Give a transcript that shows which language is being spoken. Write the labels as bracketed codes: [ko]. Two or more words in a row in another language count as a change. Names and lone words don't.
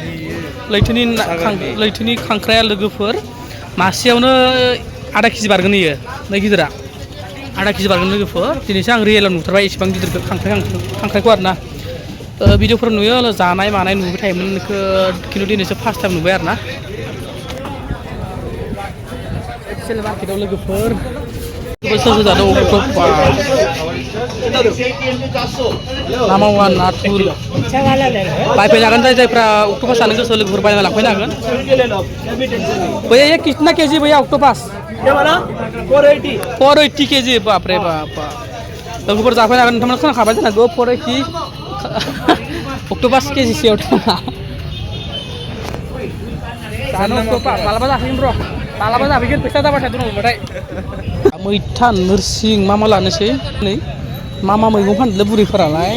[brx] लैथोनि खांख्राया लोगोफोर मासेयावनो आधा केजि बारगोन इयो नै गिदिरा आधा केजि बारगोन लोगोफोर दिनैसो आं रियेलाव नुथारबाय एसेबां गिदिर खांख्राइखौ आरोना भिडिअफोर नुयो जानाय मानाय नुबाय थायोमोन खिन्थु दिनैसो [en] first time [brx] नुबाय आरोना एक्सेल मार्केटाव लोगोफोर सोर जादों नामावा नाथुर बायफैनो हागोन जायफ्रा अक्ट'पास जानो गोसो लोगोफोर बायना लांफैनो हागोन [hi] भैया ये कितना केजी भैया अक्टोपास 480 केजी बाप रे बाप [brx] लोगोफोर जाफैनो हागोन नोंथांमोना खोनाखाबाय जानांगौ 480 अक्ट'पास केजिसेयाव जानो अक्ट'पास मालाबा जाफैगोन र' मालाबा जाफैगोन फैसा जाबाथाय दंबाथाय मैथा नोरसिं मा लानोसै नै मा मैगं फानदों बुरैफोरालाय